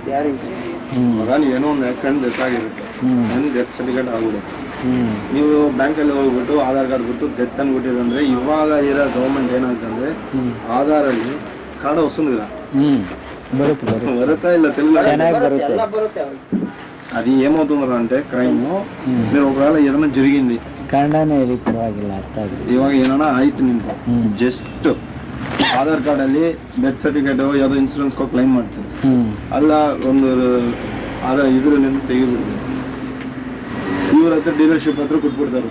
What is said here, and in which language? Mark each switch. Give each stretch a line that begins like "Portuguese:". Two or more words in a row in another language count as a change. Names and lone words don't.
Kannada: ಇವಾಗ ನೀವೇನೋ ಒಂದು
English: accident death
Kannada: ಆಗಿರುತ್ತೆ,
English: death certificate
Kannada: ಆಗ್ಬಿಡುತ್ತೆ. ನೀವು ಬ್ಯಾಂಕಲ್ಲಿ ಹೋಗ್ಬಿಟ್ಟು ಆಧಾರ್ ಕಾರ್ಡ್ ಬಿಟ್ಟು ಡೆತ್ ಅನ್ಬಿಟ್ಟಿದೆ ಅಂದ್ರೆ ಇವಾಗ ಇರೋ ಗೌರ್ಮೆಂಟ್ ಏನಾಯ್ತು ಅಂದ್ರೆ ಆಧಾರಲ್ಲಿ ಕಾರ್ಡ್ ಹೊಸಂದಿಲ್ಲ, ಬರುತ್ತಾ ಇಲ್ಲ ಬರುತ್ತೆ.
Telugu: అది ఏమవుతుందంటే క్రైమ్ మీరు ఒకవేళ ఏదైనా జరిగింది
Kannada: ಕನ್ನಡನೇ ಹೇಳಿ ಪರವಾಗಿಲ್ಲ, ಅರ್ಥ ಆಗಿದೆ. ಇವಾಗ ಏನಾನ ಆಯ್ತು ನಿಮ್ಗೆ, ಜಸ್ಟ್ ಆಧಾರ್ ಕಾರ್ಡ್ ಅಲ್ಲಿ
English: death certificate
Kannada: ಯಾವುದೋ
English: insurance claim
Kannada: ಮಾಡ್ತೀರಿ, ಅಲ್ಲ ಒಂದು ಇದ್ರಿಂದ ತೆಗಿಬಿಡ್ತೀವಿ. ಇವ್ರ ಹತ್ರ ಡೀಲರ್ಶಿಪ್ ಹತ್ರ ಕೊಟ್ಬಿಡ್ತಾರೆ.